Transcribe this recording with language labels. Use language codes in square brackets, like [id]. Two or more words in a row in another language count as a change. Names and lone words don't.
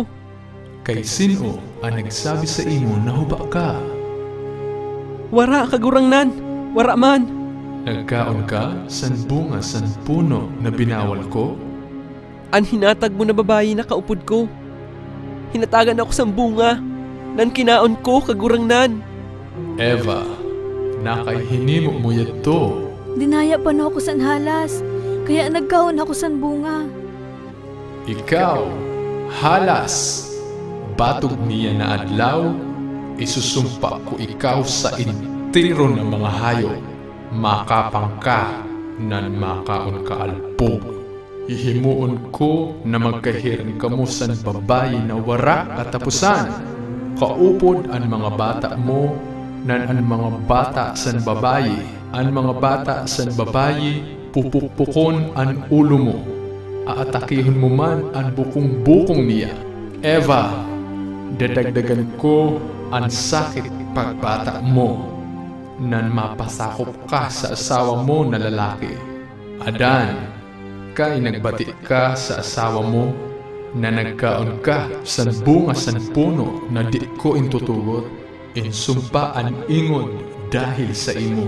[rol] Kay sino ang nagsabi sa imo na huba ka? Wara, kagurang nan. Wara man. Nagkaon ka san bunga san puno na binawal ko? An hinatag mo na babayi na kaupod ko. Hinatagan ako sa bunga. Nan kinaon ko, kagurang nan. Eva, nakaihinimo mo yato. Dinaya pa na ako san halas, kaya nagkaon ako san bunga. Ikaw, halas, batog niya na adlaw, isusumpa ko ikaw sa intiro ng mga hayop. Makapang ka, nan makaon ka alpog. Hihimuon ko na magkahirin ka mo san babayi na wara katapusan. Kaupod ang mga bata mo, nan ang mga bata san babayi. Ang mga bata san babayi, pupukpukon ang ulo mo. Aatakihon mo man ang bukong-bukong niya. Eva, dadagdagan ko ang sakit pagbata mo, nan mapasakop ka sa asawa mo na lalaki. Adan, kay nagbati ka sa asawa mo na nagkaon ka sa bunga sa puno na di ko intutugot, insumpa ang ingon dahil sa imo.